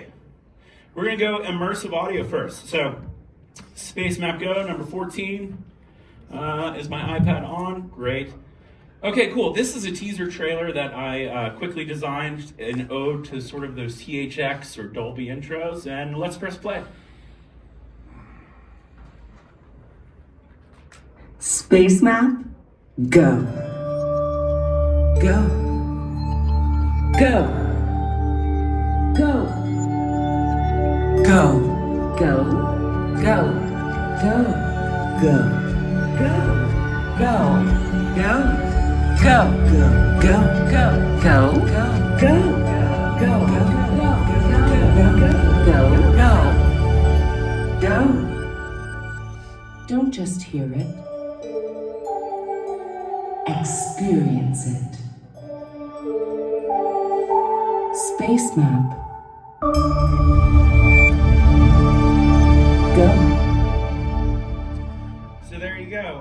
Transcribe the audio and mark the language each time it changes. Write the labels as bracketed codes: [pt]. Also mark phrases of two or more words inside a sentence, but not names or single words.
[en] We're gonna go immersive audio first. So SpaceMap Go, number 14. Is my iPad on? Great. Okay, cool. This is a teaser trailer that I quickly designed, an ode to sort of those THX or Dolby intros, and let's press play. SpaceMap Go. Go. Go. Go. Go. Go. Go. Go. Go. Go. Go. Go. Go, go, go, go, go, go, go, go, go, go, go, go. Don't just hear it. Experience it. SpaceMap. Go. So there you go.